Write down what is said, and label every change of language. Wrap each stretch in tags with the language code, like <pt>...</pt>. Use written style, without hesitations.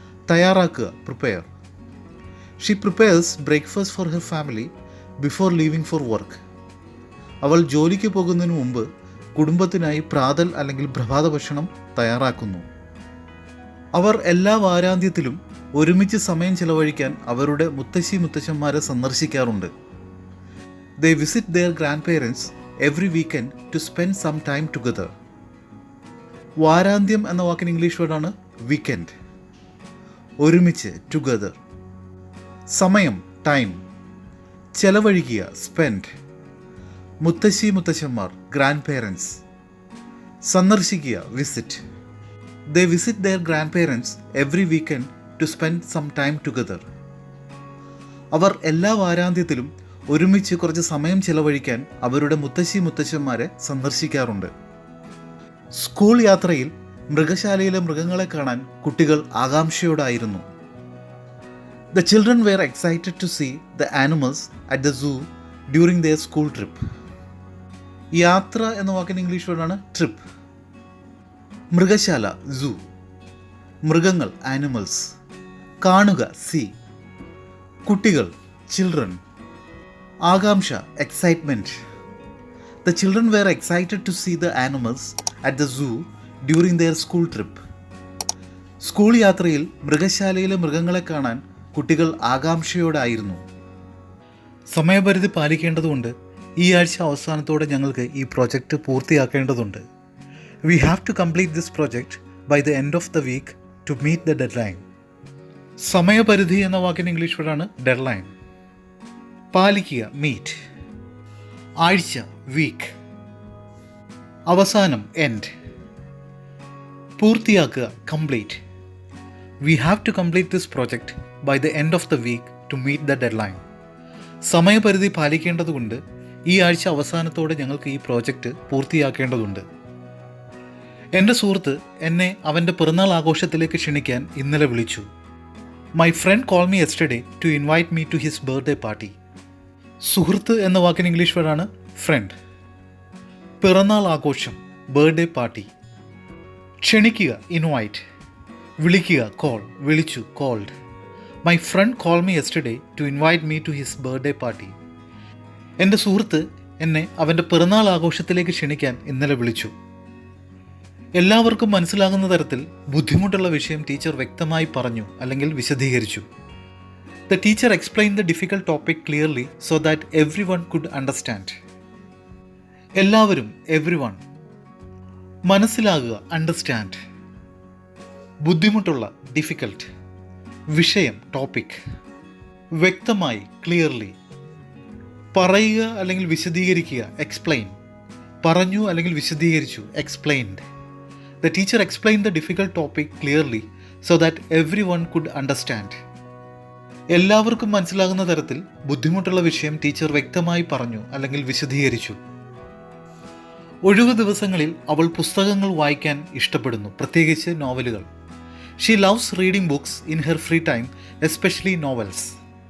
<en>തയ്യാറാക്കുക prepare. She prepares breakfast for her family before leaving for work.</en> <ml>അവൾ ജോലിക്ക് പോകുന്നതിന് മുമ്പ് കുടുംബത്തിനായി പ്രാതൽ അല്ലെങ്കിൽ പ്രഭാത ഭക്ഷണം തയ്യാറാക്കുന്നു. അവർ എല്ലാ വാരാന്ത്യത്തിലും ഒരുമിച്ച് സമയം ചെലവഴിക്കാൻ അവരുടെ മുത്തശ്ശിമാരെ സന്ദർശിക്കാറുണ്ട്.</ml> <en>They visit their grandparents every weekend to spend some time together.</en> <ml>വാരാന്ത്യം എന്ന വാക്കിന് ഇംഗ്ലീഷ് വേർഡാണ് വീക്കെൻഡ്. ഒരുമിച്ച് ടുഗദർ. സമയം ടൈം. ചെലവഴിക്കുക സ്പെൻഡ്. മുത്തശ്ശിമാർ grand parents. സന്ദർശിക്കുക visit.</ml> <en>They visit their grandparents every weekend to spend some time together.</en> <ml>അവർ എല്ലാ വാരാന്ത്യത്തിലും ഒരുമിച്ച് കുറച്ച് സമയം ചെലവഴിക്കാൻ അവരുടെ മുത്തശ്ശിമാരെ സന്ദർശിക്കാറുണ്ട്. സ്കൂൾ യാത്രയിൽ മൃഗശാലയിലെ മൃഗങ്ങളെ കാണാൻ കുട്ടികൾ ആകാംക്ഷയോടായിരുന്നു.</ml> <en>The children were excited to see the animals at the zoo during their school trip.</en> <ml>യാത്ര എന്ന വാക്കിന് ഇംഗ്ലീഷ് വേർഡാണ് ട്രിപ്പ്. മൃഗശാല സൂ. മൃഗങ്ങൾ ആനിമൽസ്. കാണുക സീ. കുട്ടികൾ ചിൽഡ്രൻ. ആകാംക്ഷ excitement.</ml> <en>The children were excited to see the animals at the zoo during their school trip.</en> <ml>School യാത്രയിൽ മൃഗശാലയിലെ മൃഗങ്ങളെ കാണാൻ കുട്ടികൾ ആകാംക്ഷയോടായിരുന്നു. സമയപരിധി പാലിക്കേണ്ടതുകൊണ്ട് ഈ ആഴ്ച അവസാനത്തോടെ ഞങ്ങൾക്ക് ഈ project പൂർത്തിയാക്കേണ്ടതുണ്ട്.</ml> <en>We have to complete this project by the end of the week to meet the deadline.</en> <ml>സമയപരിധി എന്ന വാക്കിന് ഇംഗ്ലീഷ് വേർഡാണ് ഡെഡ്ലൈൻ. പാലിക്കുക മീറ്റ്. ആഴ്ച വീക്ക്. അവസാനം എൻഡ്. പൂർത്തിയാക്കുക complete.</ml> <en>We have to complete this project by the end of the week to meet the deadline.</en> <ml>സമയപരിധി പാലിക്കേണ്ടതുകൊണ്ട് ഈ ആഴ്ച അവസാനത്തോടെ ഞങ്ങൾക്ക് ഈ പ്രോജക്റ്റ് പൂർത്തിയാക്കേണ്ടതുണ്ട്. എൻ്റെ സുഹൃത്ത് എന്നെ അവൻ്റെ പിറന്നാൾ ആഘോഷത്തിലേക്ക് ക്ഷണിക്കാൻ ഇന്നലെ വിളിച്ചു.</ml> <en>My friend call me yesterday to invite me to his birthday party.</en> <ml>സുഹൃത്ത് എന്ന വാക്കിന് ഇംഗ്ലീഷ് വേർഡാണ് ഫ്രണ്ട്. പിറന്നാൾ ആഘോഷം ബർത്ത്ഡേ പാർട്ടി. ക്ഷണിക്കുക ഇൻവൈറ്റ്. വിളിക്കുക കോൾ വിളിച്ചു called.</ml> <en>My friend call me yesterday to invite me to his birthday party.</en> <ml>എൻ്റെ സുഹൃത്ത് എന്നെ അവൻ്റെ പിറന്നാൾ ആഘോഷത്തിലേക്ക് ക്ഷണിക്കാൻ ഇന്നലെ വിളിച്ചു. എല്ലാവർക്കും മനസ്സിലാകുന്ന തരത്തിൽ ബുദ്ധിമുട്ടുള്ള വിഷയം ടീച്ചർ വ്യക്തമായി പറഞ്ഞു അല്ലെങ്കിൽ വിശദീകരിച്ചു.</ml> <en>The teacher explained the difficult topic clearly so that everyone could understand.</en> <ml>എല്ലാവരും everyone. മനസ്സിലാകുക അണ്ടർസ്റ്റാൻഡ്. ബുദ്ധിമുട്ടുള്ള ഡിഫിക്കൽട്ട്. വിഷയം ടോപ്പിക്. വ്യക്തമായി ക്ലിയർലി. പറയുക അല്ലെങ്കിൽ വിശദീകരിക്കുക എക്സ്പ്ലെയിൻ. പറഞ്ഞു അല്ലെങ്കിൽ വിശദീകരിച്ചു explained.</ml> <en>The teacher explained the difficult topic clearly so that everyone could understand.</en> <ml>എല്ലാവർക്കും മനസ്സിലാകുന്ന തരത്തിൽ ബുദ്ധിമുട്ടുള്ള വിഷയം ടീച്ചർ വ്യക്തമായി പറഞ്ഞു അല്ലെങ്കിൽ വിശദീകരിച്ചു. ഒഴിവു ദിവസങ്ങളിൽ അവൾ പുസ്തകങ്ങൾ വായിക്കാൻ ഇഷ്ടപ്പെടുന്നു, പ്രത്യേകിച്ച് നോവലുകൾ.</ml> <en>She loves reading books in her free time, especially novels.</en>